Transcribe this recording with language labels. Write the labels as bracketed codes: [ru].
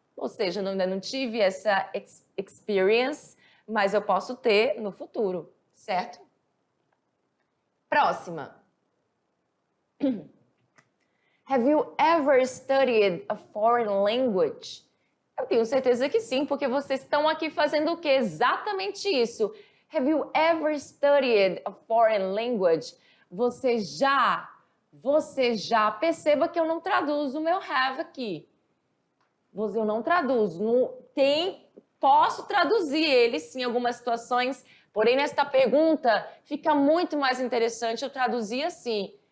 [pt] Ou seja, ainda não tive essa experience, mas eu posso ter no futuro, certo? Próxima. [en] Have you ever studied a foreign language? [pt] Eu tenho certeza que sim, porque vocês estão aqui fazendo o quê? Exatamente isso. [en] Have you ever studied a foreign language? [pt] Você já, perceba que eu não traduzo o meu have aqui. Eu não traduzo. Posso traduzir ele, sim, em algumas situações, porém, nesta pergunta, fica muito mais interessante eu traduzir assim.